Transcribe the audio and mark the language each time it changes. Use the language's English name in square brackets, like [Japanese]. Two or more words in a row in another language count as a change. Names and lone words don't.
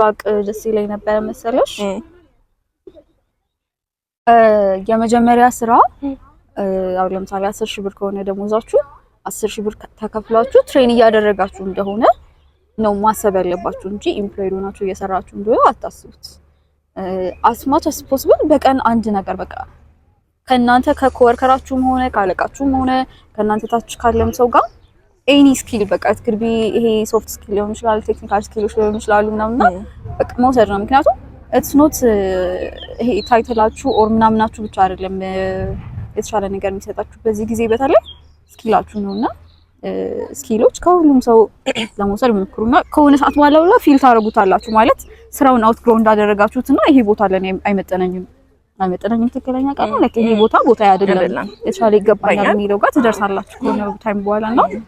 [Amharic] ባቅ ደስ ይለኝ ነበር መሰለሽ የመጀመሪያ ስራ አሁን ለምሳሌ 10,000 ብር ከሆነ ደሞዛችሁ 10,000 ብር ተከፍላችሁ ትሬን እያደረጋችሁ እንደሆነ ነው ማሰብ ያለባችሁ እንጂ ኢምፕሎይ ሆናችሁ እየሰራችሁ እንደሆነ አታስቡት። [English] as much as possible [Amharic] በቀን አንድ ነገር በቃ ከናንተ ከኮወርከራችሁም ሆነ ካለቃችሁም ሆነ ከናንተ ታች ካለም ሰው ጋር [English] any skill [Amharic] በቃ ትግርቢ ይሄ [English] soft skill [Amharic] ሊሆን ይችላል ቴክኒካል ስኪሎች ሊሆን ይችላሉ ምናምን በቃ መውሰድ ነው። ምክንያቱም [English] it's not [Amharic] ይሄ ታይትላችሁ ኦር ምናምናችሁ ብቻ አይደለም የተሻለ ነገር የሚሰጣችሁ በዚህ ጊዜ በተለይ ስኪላችሁ ነውና ስኪሎች ከሁሉም ሰው ለመውሰድ ሞክሩና ከሆነ ሰዓት በኋላ ፊል ታረጉታላችሁ ማለት ስራውን አውትግሮ እንዳደረጋችሁትና ይሄ ቦታ ለኔ አይመጠነኝም ትክክለኛ ቃል ነው ይሄ ቦታ አይደለም የተሻለ ይገባኛል የሚለው ጋር ትደርሳላችሁ ከሆነ ታይም በኋላ ነው።